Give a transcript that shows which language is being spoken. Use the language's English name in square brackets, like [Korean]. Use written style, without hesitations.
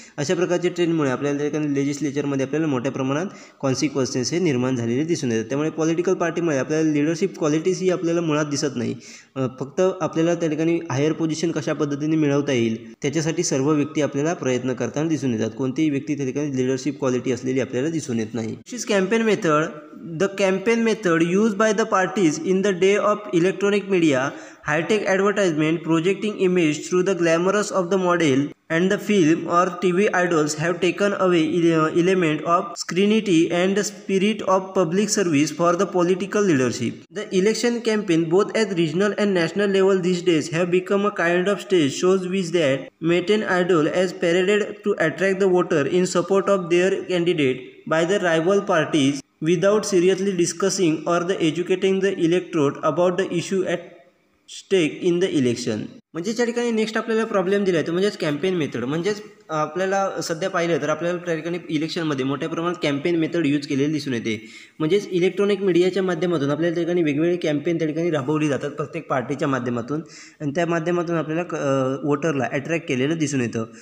[Marathi] अशा प्रकारचे ट्रेंडमुळे आपल्याला त्या ठिकाणी लेजिस्लेचरमध्ये आपल्याला मोठ्या प्रमाणात कॉन्सिक्वेन्सेस हे निर्माण झालेले दिसून येतात. त्यामुळे पॉलिटिकल पार्टीमुळे आपल्याला लिडरशिप क्वालिटीज ही आपल्याला मुळात दिसत नाही. फक्त आपल्याला त्या ठिकाणी हायर पोझिशन कशा पद्धतीने मिळवता येईल त्याच्यासाठी सर्व व्यक्ती आपल्याला प्रयत्न करताना दिसून येतात. कोणतीही व्यक्ती त्या ठिकाणी लिडरशिप क्वालिटी असलेली आपल्याला दिसून येत नाही. [English] This is campaign method. The campaign method use by the parties in the day of electronic media, high-tech advertisement, projecting image through the glamorous of the model and the film or TV idols have taken away element of scrutiny and the spirit of public service for the political leadership. The election campaign both at regional and national level these days have become a kind of stage shows which that maintain idol as paraded to attract the voter in support of their candidate by the rival parties without seriously discussing or the educating the electorate about the issue at stake in the election. [Marathi] म्हणजे त्या ठिकाणी next आपल्याला problem दिला आहे तो म्हणजेच campaign method. म्हणजेच आपल्याला सध्या पाहिलं तर आपल्याला त्या ठिकाणी इलेक्शनमध्ये मोठ्या प्रमाणात कॅम्पेन मेथड यूज केलेली दिसून येते. म्हणजेच इलेक्ट्रॉनिक मीडियाच्या माध्यमातून आपल्याला त्या ठिकाणी वेगवेगळे कॅम्पेन त्या ठिकाणी राबवली जातात प्रत्येक पार्टीच्या माध्यमातून आणि त्या माध्यमातून आपल्याला वोटरला अट्रॅक्ट केलेलं दिसून येतं.